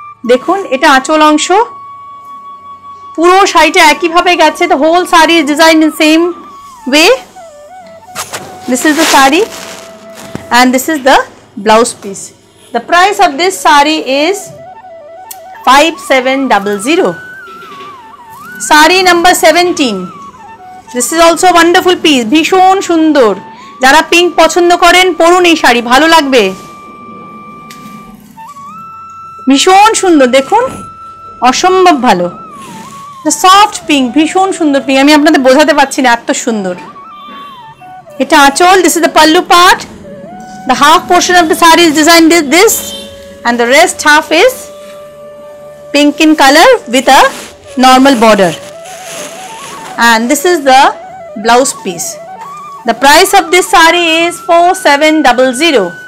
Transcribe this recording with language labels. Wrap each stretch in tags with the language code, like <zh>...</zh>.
<bn>দেখুন এটা আঁচল অংশ, পুরো শাড়িটা একই ভাবে গেছে।</bn> <en>The whole saree is designed in same way. This is the saree and this is the blouse piece. The price of this saree is 5700. Saree number 17. This is also a wonderful piece,</en> <bn>ভীষণ সুন্দর। যারা pink পছন্দ করেন পরুন এই শাড়ি, ভালো লাগবে। ভীষণ সুন্দর, দেখুন অসম্ভব ভালো। সফট পিঙ্ক, ভীষণ সুন্দর পিঙ্ক, আমি আপনাদের বোঝাতে পারছি না, এত সুন্দর। এটা আঁচল,</bn> <en>This is the pallu part. The half portion of the saree is designed this and the rest half is pink in color with a normal border. And this is the blouse piece. The price of this saree is 4700.</en>